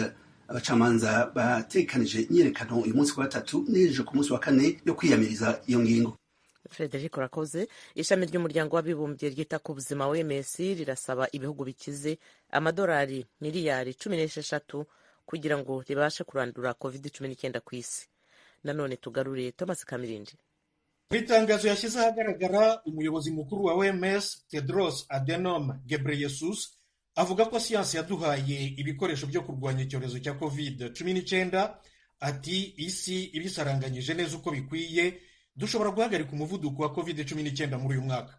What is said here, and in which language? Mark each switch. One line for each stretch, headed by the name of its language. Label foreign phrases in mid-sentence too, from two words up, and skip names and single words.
Rundi: Abacamanza batekanije imyiyerekano uyu munsi wa gatatu n'ejo ku munsi wa kane yo kwiyamiriza iyo ngingo. Frederic Rakoze.
Kinyarwanda: Ishami ry'umuryango w'abibumbye ryita ku buzima OMS rirasaba ibihugu bikize amadolari miliyari 16 kugira ngo ribashe kurandura COVID-19 ku isi. Nanone tugarure Thomas Kamirindi. Mu itangazo yashyize ahagaragara umuyobozi mukuru wa OMS Tedros Adhanom Ghebreyesus avuga ko siyansi yaduhaye ibikoresho byo kurwanya icyorezo cya COVID-19, ati isi ibisaranganyije neza uko bikwiye dushobora guhagarika umuvuduko wa COVID-19 muri uyu mwaka.